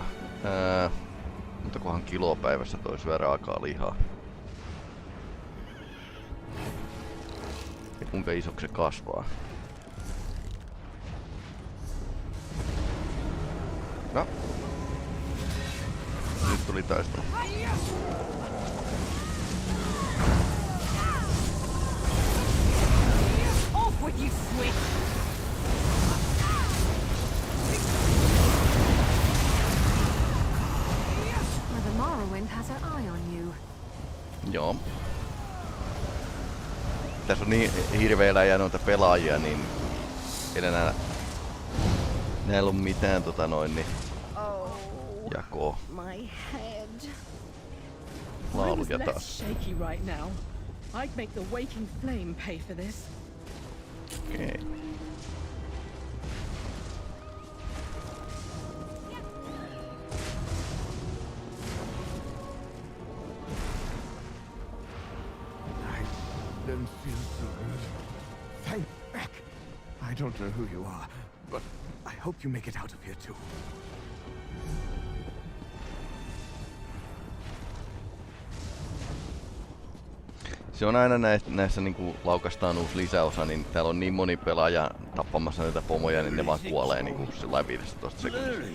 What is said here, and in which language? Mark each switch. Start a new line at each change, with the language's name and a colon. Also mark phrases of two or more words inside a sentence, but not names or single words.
Finnish: Montakohan kiloa päivässä toi syö raakaa lihaa? Ja kuinka isoksi se kasvaa? No. Nyt tuli taistelu.
English: Off with you, Swift! Mother Morrowind has her eye on you.
Finnish: Joo. Tässä on niin hirveellä ja noita pelaajia, niin ei näillä on mitään jakoa.
English: My head.
Finnish: Lauluja taas.
English: Shaky right now. I'd make the waking flame pay for this.
Finnish: Okei.
English: I don't feel so good. Thank heck. I don't know who you are, but I hope you make it out of here too.
Finnish: Se on aina näissä niinku laukastaan uusi lisäosa, niin täällä on niin moni pelaaja tappamassa näitä pomoja, niin ne vaan kuolee niinku sillä 15 sekunnissa.